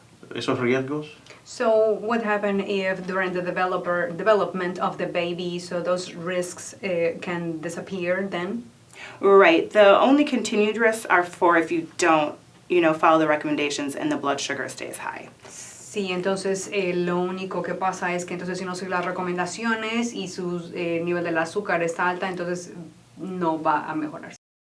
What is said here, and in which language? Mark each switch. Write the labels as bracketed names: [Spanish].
[Spanish] esos riesgos? [English] So what happened if during the development of the baby, so those risks can disappear then? Right. The only continued risks are for if you don't, follow the recommendations and the blood sugar stays high. [Spanish] Sí, entonces lo único que pasa es que entonces si no sigue las recomendaciones y su nivel del azúcar está alta, entonces no va a mejorar.